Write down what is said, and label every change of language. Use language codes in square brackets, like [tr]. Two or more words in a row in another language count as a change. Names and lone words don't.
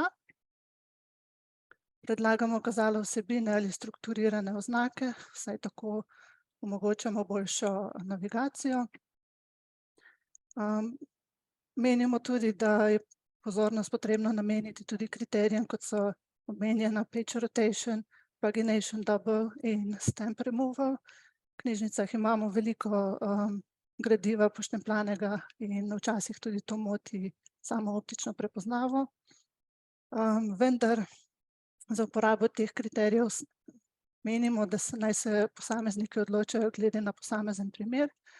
[sl] Predlagamo kazalo vsebine ali strukturirane oznake, saj tako omogočamo boljšo navigacijo. Menimo tudi, da je pozornost potrebno nameniti tudi kriterijem, kot so omenjena [en] page rotation, pagination double [sl] in [en] stamp removal. [sl] V knjižnicah imamo veliko gradiva poštemplanega in včasih tudi to moti samo optično prepoznavo. Vendar za uporabo teh kriterijev menimo, da naj se posamezniki odločajo glede na posamezen primer.